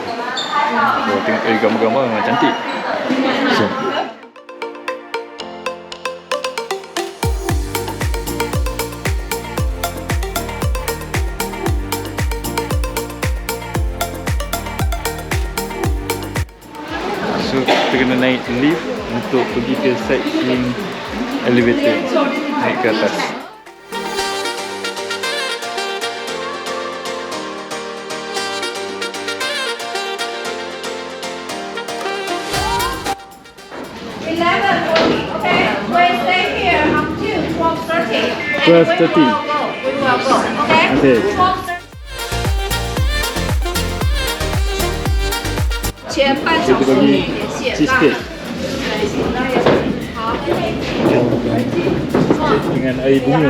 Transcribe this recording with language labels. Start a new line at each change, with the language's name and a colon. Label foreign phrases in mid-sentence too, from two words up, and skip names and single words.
Malay: Kalau tengok dari gambar-gambar memang cantik. So, kita kena naik lift untuk pergi ke
English: sightseeing elevator,
Malay: naik ke atas.
English: Okay, we stay here until 12:30. 12:30. We will go. Okay. Okay.
Chinese: 12:30。前半小时连线。 cheesecake. 好。
Malay: dengan air bunga.